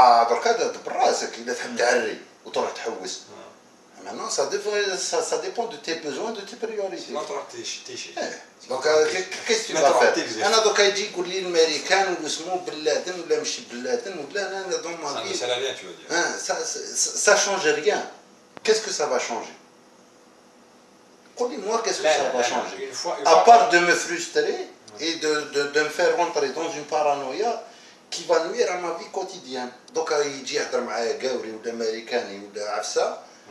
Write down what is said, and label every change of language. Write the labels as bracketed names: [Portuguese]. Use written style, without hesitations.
[Arabic] دركا براسك إذا تحب تعري وتروح تحوس. [French] Maintenant, ça dépend de tes besoins, de tes priorités. [Arabic] ما تروح تيشي. [French] Donc, qu'est-ce que tu vas faire? [Arabic] أنا دوكا يجي يقول لي الأمريكان واسمه بن لادن ولا مش بن لادن ولا أنا [French] dans ma vie. Ça ne sert à rien, tu veux dire. Ça change rien. Qu'est-ce que ça va changer? Dis-moi, qu'est-ce que ça va changer? À part de me frustrer et de me faire rentrer dans une paranoïa qui va nuire à ma vie quotidienne. Donc, il y a des Gauri ou des Américains ou des Afsa.